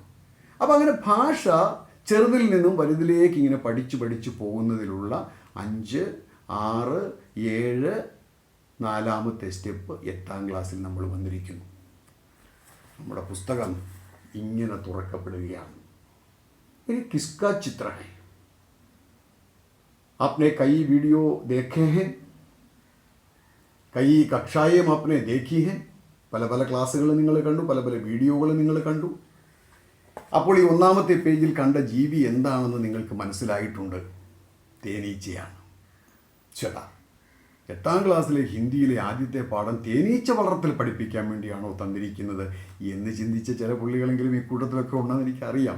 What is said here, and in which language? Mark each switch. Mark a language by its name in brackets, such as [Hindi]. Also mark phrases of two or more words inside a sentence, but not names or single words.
[Malayalam] അപ്പോൾ അങ്ങനെ ഭാഷ ചെറുതിൽ നിന്നും വലുതിലേക്ക് ഇങ്ങനെ പഠിച്ചു പോകുന്നതിലുള്ള 5, 6, 7 4ാമത്തെ സ്റ്റെപ്പ് 8ാം ക്ലാസ്സിൽ നമ്മൾ വന്നിരിക്കുന്നു. നമ്മുടെ പുസ്തകം ഇങ്ങനെ തുറക്കപ്പെടുകയാണ്. [Hindi] ये किसका चित्र है? आपने कई वीडियो देखे हैं, कई कक्षाएं आपने देखी हैं. [Malayalam] പല ക്ലാസ്സുകൾ നിങ്ങൾ കണ്ടു, പല വീഡിയോകൾ നിങ്ങൾ കണ്ടു. അപ്പോൾ ഈ 1ാമത്തെ പേജിൽ കണ്ട ജീവി എന്താണെന്ന് നിങ്ങൾക്ക് മനസ്സിലായിട്ടുണ്ട്. തേനീച്ചയാണ്. ചേട്ടാ, 8ാം ക്ലാസ്സിലെ ഹിന്ദിയിലെ ആദ്യത്തെ പാഠം തേനീച്ച വളർത്തൽ പഠിപ്പിക്കാൻ വേണ്ടിയാണോ തന്നിരിക്കുന്നത് എന്ന് ചിന്തിച്ച ചില പുള്ളികളെങ്കിലും ഈ കൂട്ടത്തിലൊക്കെ ഉണ്ടെന്ന് എനിക്കറിയാം.